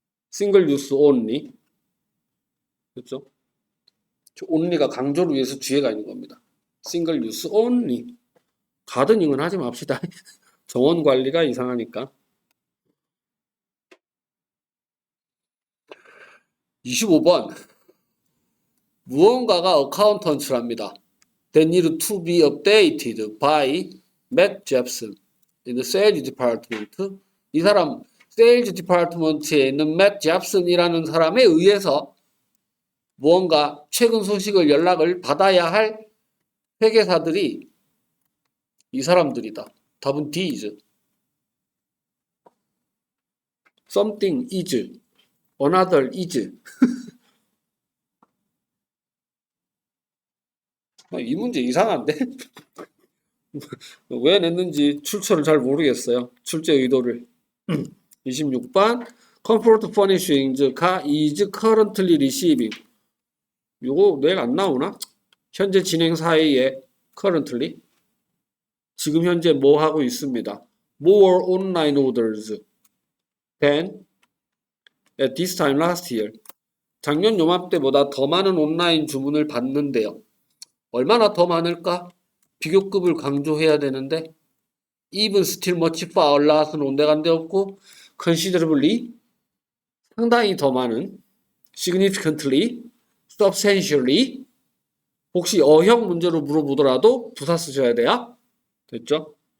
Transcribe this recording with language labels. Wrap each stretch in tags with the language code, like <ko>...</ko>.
<en>싱글 유스 온리.</en> <ko>그렇죠? 온리가 강조를 위해서 뒤에가 있는 겁니다.</ko> <en>싱글 유스 온리. 가드닝은</en> <ko>하지 맙시다. 정원 관리가 이상하니까. 25번. 무언가가 어카운턴츠랍니다.</ko> <en>They need to be updated by Matt Jepson in the sales department.</en> <ko>이 사람 세일즈 디파트먼트에 있는 맷 잡슨이라는 사람에 의해서 무언가 최근 소식을 연락을 받아야 할 회계사들이 이 사람들이다. 답은 D이죠.</ko> <en>Something is, another is.</en> <ko>이 문제 이상한데? 왜 냈는지 출처를 잘 모르겠어요. 출제 의도를.</ko> <en>26번 Comfort Furnishings is currently receiving.</en> <ko>이거 내일 안 나오나? 현재 진행 사이에 currently 지금 현재 뭐 하고 있습니다.</ko> <en>More online orders than at this time last year.</en> <ko>작년 요맘때보다 더 많은 온라인 주문을 받는데요. 얼마나 더 많을까? 비교급을 강조해야 되는데</ko> <en>even still much far last</en> <ko>는 온데간데 없고 considerably 상당히 더 많은</ko> <en>significantly substantially</en> <ko>혹시 어형 문제로 물어보더라도 부사 쓰셔야 돼요. 됐죠?</ko>